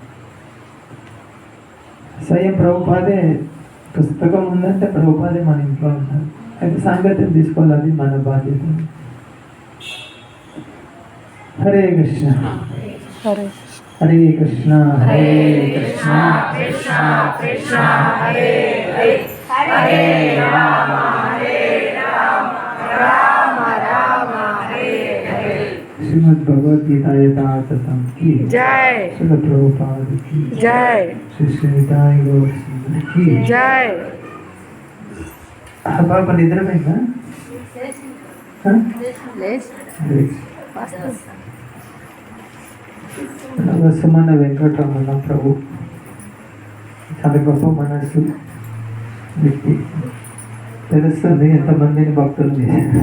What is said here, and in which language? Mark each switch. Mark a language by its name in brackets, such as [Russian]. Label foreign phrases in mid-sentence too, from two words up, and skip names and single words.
[Telugu] స్వయం ప్రభుపాదే పుస్తకం ఉందంటే ప్రభుపాదే మన ఇంట్లో ఉన్నారు. అయితే సాంగత్యం తీసుకోవాలి, అది మన బాధ్యత. [Sanskrit] హరే కృష్ణ. హరే కృష్ణ. హరే కృష్ణ కృష్ణ కృష్ణ హరే హరే, హరే రామ హరే రామ, రామ రామ హరే హరే. [Hindi] श्रीमद् भगवद गीता यथार्थम की जय। श्रील प्रभुपाद की जय। श्री श्री निताई गौर सिंह की जय। [Telugu] పాపా నిద్ర పోయిందా సుమన వెంకటరమణ ప్రభు చాలా గొప్ప మనసు వ్యక్తి. తెలుస్తుంది ఎంతమందిని భక్తులు చేశారు.